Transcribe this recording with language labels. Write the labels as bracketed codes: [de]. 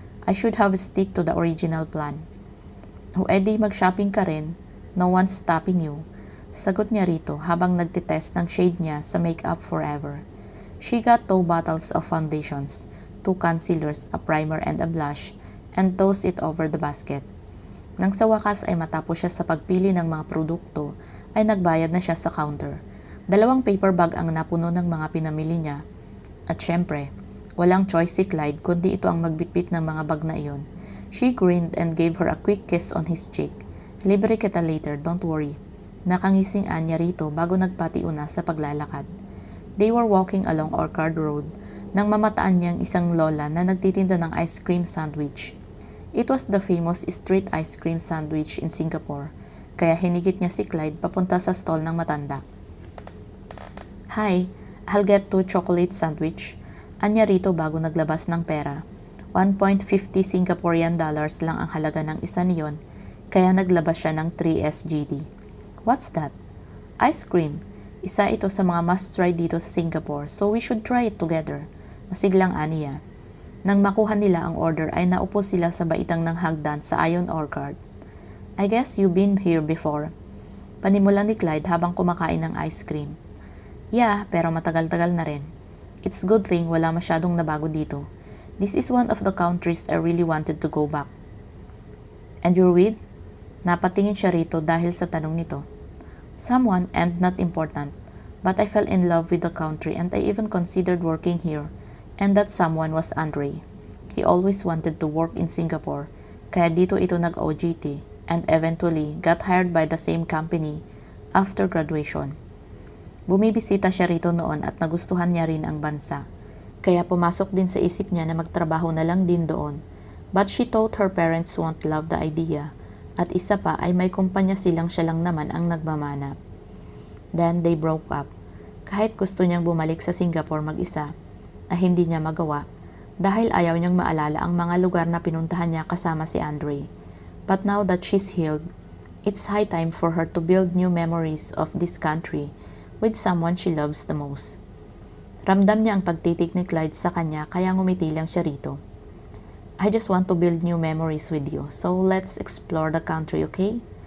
[en] I should have stick to the original plan. [tl] O edi mag-shopping ka rin, [en] no one's stopping you. [tl] Sagot niya rito habang nagtitest ng shade niya sa Makeup Forever. [en] She got 2 bottles of foundations, 2 concealers, a primer and a blush, and tossed it over the basket. [tl] Nang sa wakas ay matapos siya sa pagpili ng mga produkto, ay nagbayad na siya sa counter. 2 paper bag ang napuno ng mga pinamili niya. At syempre, walang choice si Clyde kundi ito ang magbitbit ng mga bag na iyon. [en] She grinned and gave her a quick kiss on his cheek. [tl] Libre kita [en] later, don't worry. [tl] Nakangising anya rito bago nagpatiuna sa paglalakad. [en] They were walking along Orchard Road [tl] nang mamataan niyang isang lola na nagtitinda ng ice cream sandwich. [en] It was the famous street ice cream sandwich in Singapore, [tl] kaya hinigit niya si Clyde papunta sa stall ng matanda. [en] Hi, I'll get 2 chocolate sandwich. [tl] Anya rito bago naglabas ng pera. 1.50 Singaporean dollars lang ang halaga ng isa niyon, kaya naglabas siya ng 3 SGD. [en] What's that? Ice cream. [tl] Isa ito sa mga must-try dito sa Singapore, [en] so we should try it together. [tl] Masiglang aniya. Nang makuha nila ang order ay naupo sila sa baitang ng hagdan sa Ion Orchard. [en] I guess you've been here before. [tl] Panimula ni Clyde habang kumakain ng ice cream. Yeah, pero matagal-tagal na rin. [en] It's good thing [tl] wala masyadong nabago dito. [en] This is one of the countries I really wanted to go back. And you're with? [tl] Napatingin siya rito dahil sa tanong nito. [en] Someone and not important, but I fell in love with the country and I even considered working here. And that someone was Andre. He always wanted to work in Singapore, [tl] kaya dito ito nag-OJT [en] and eventually got hired by the same company after graduation. [tl] Bumibisita siya rito noon at nagustuhan niya rin ang bansa, kaya pumasok din sa isip niya na magtrabaho na lang din doon. [en] But she thought her parents won't love the idea, [tl] at isa pa ay may kumpanya silang siya lang naman ang nagmamana. [en] Then they broke up. [tl] Kahit gusto niyang bumalik sa Singapore mag-isa, ay hindi niya magawa dahil ayaw niyang maalala ang mga lugar na pinuntahan niya kasama si Andre. [en] But now that she's healed, it's high time for her to build new memories of this country with someone she loves the most. [tl] Ramdam niya ang pagtitig ni Clyde sa kanya kaya ngumiti lang siya rito. [en] I just want to build new memories with you, so let's explore the country, okay?